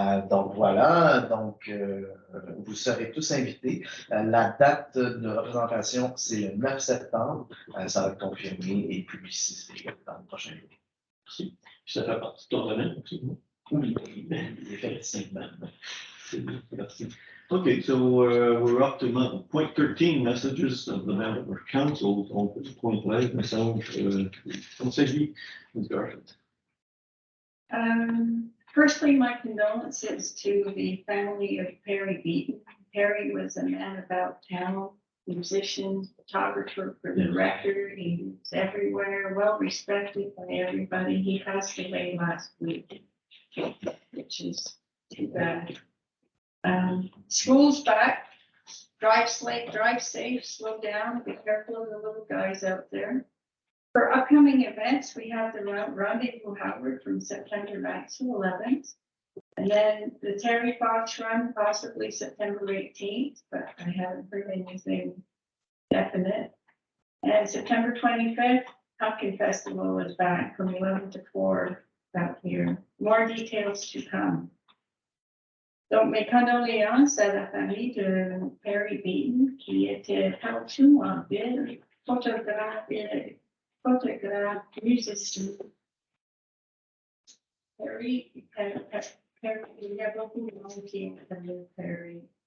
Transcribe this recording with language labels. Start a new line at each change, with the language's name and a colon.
French: Donc voilà, donc vous serez tous invités. La date de représentation, c'est le 9 septembre. Ça va être confirmé et publicisé dans le prochain jour. Merci. Ça fait partie de ton domaine, absolument. Oui, effectivement. Merci.
English: Okay, so we're up to point 13, messages of the member of council.
French: On peut point 13, message Conseil, Ms.
English: Garland. Firstly, my condolences to the family of Perry Beaton. Perry was a man about town, musician, photographer for the record. He was everywhere, well respected by everybody. He passed away last week, which is too bad. School's back. drive safe, slow down, be careful of the little guys out there. For upcoming events, we have the Rendezvous Howard from September 9th to 11th. And then the Terry Fox Run, possibly September 18th, but I haven't heard anything definite. And September 25th, Pumpkin Festival is back from 11 to 4 out here. More details to come.
French: Donc, mes condoléances à la famille de Perry Beaton, qui était partout en ville, photographe, musicien. Perry, il y a beaucoup de monde qui s'appelle Perry.